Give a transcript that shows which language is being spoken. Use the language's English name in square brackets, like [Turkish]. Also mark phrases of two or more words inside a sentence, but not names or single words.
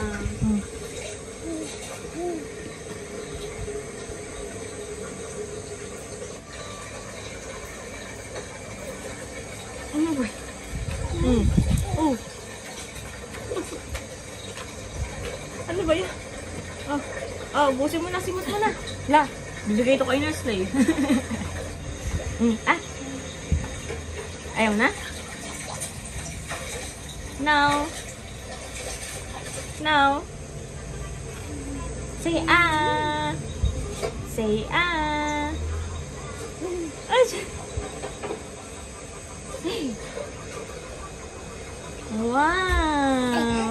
[Filipino] Ano ba? Oh. Ano ba yan? Busin mo na, simot mo na. La, bibigay ito kay Nurse Lay. Ayaw na? [English] No. No. Say ah. Say ah. [Filipino] Ay, wow.